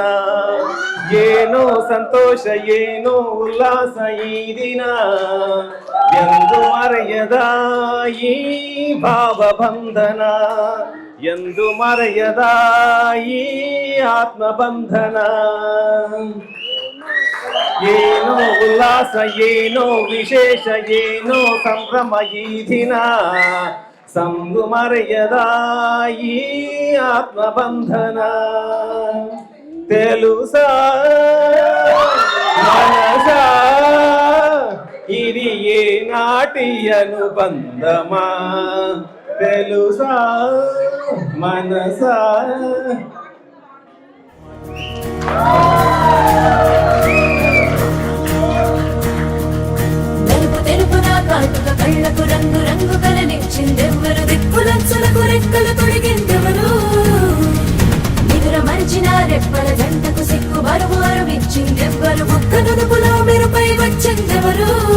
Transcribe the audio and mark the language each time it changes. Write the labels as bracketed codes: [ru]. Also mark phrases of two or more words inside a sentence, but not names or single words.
[kn] ಏನೋ ಸಂತೋಷ ಏನೋ ಉಲ್ಲಾಸ ಈ ದಿನ ಎಂದು ಮರೆಯದ ಈ ಭಾವ ಬಂಧನ, ಎಂದು ಮರೆಯದ ಈ ಆತ್ಮ ಬಂಧನ. ಏನೋ ಉಲ್ಲಾಸ ಏನೋ ವಿಶೇಷ ಏನೋ ಸಂಭ್ರಮ ಈ ದಿನ, ಸಂದು ಮರೆಯದ ಈ ಆತ್ಮ ಬಂಧನ. [te] తెలుసా మనసా ఇది ఏ నాటి అనుబంధమా, తెలుసా మనసా. తెలుపునా కాటుక కళ్ళకు రంగు రంగు కలనిచ్చిందెవ్వరు, దిక్కులచ్చలకు రెక్కలు తొడిగిందెవరు, నిదుర మరిచిన రెప్పల జంటకు సిక్కు బరువు అరువిచ్చిందెవ్వరు, ముక్క నుదుపులో మెరుపై వచ్చిందెవరు.